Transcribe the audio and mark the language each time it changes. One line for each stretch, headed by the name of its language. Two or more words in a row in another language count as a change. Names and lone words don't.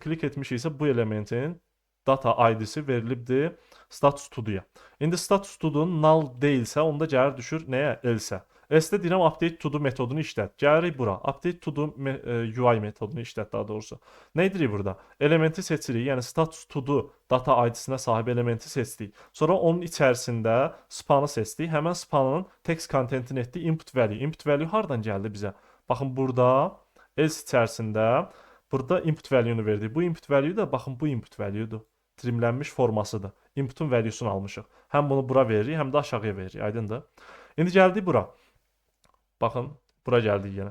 Azerbaijani: Klik etmişiksə bu elementin
English: data ID-si
Azerbaijani: verilibdir
English: status to-do'ya.
Azerbaijani: İndi
English: status to-do'nun
Azerbaijani: null deyilsə, onda gəlir düşür nəyə? Else. Else-də deyirəm
English: update to-do
Azerbaijani: metodunu işlət. Gəlirik bura.
English: Update to-do UI
Azerbaijani: metodunu işlət daha doğrusu. Nə edirik burada? Elementi seçirik. Yəni
English: status to-do data ID-sinə
Azerbaijani: sahib elementi seçdik. Sonra onun içərisində spanı seçdik. Həmən spanın
English: text contentini
Azerbaijani: etdik
English: input value. Input value
Azerbaijani: hardan gəldi bizə? Baxın burada else içərisində burada
English: input value-nu
Azerbaijani: verdik. Bu
English: input value
Azerbaijani: da baxın bu
English: input value-dur.
Azerbaijani: Trimlənmiş formasıdır. Inputun value-sunu almışıq. Həm bunu bura veririk, həm də aşağıya veririk. Aydındır? İndi gəldik bura. Baxın, bura gəldik yenə.